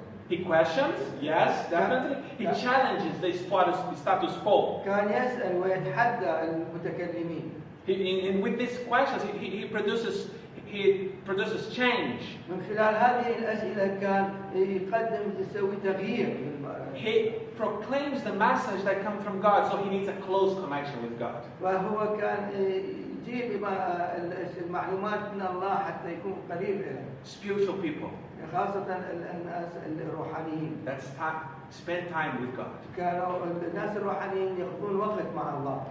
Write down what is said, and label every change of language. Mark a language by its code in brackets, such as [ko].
[en] He questions, yes, definitely. He challenges the status quo. [ar] كان يسأل ويتحدى المتكلمين. [en] And with these questions, he produces change. [ar] من خلال هذه الأسئلة كان يسوي تغيير. [en] He proclaims the message that comes from God, so he needs a close connection with God. [ar] فهو كان يجيب المعلومات من الله حتى يكون قريب إليه. [en] Spiritual people. [ar] خاصة الناس الروحانيين. [en] That's spend time with God. [ar] كانوا الناس الروحانيين يقضون وقت مع الله.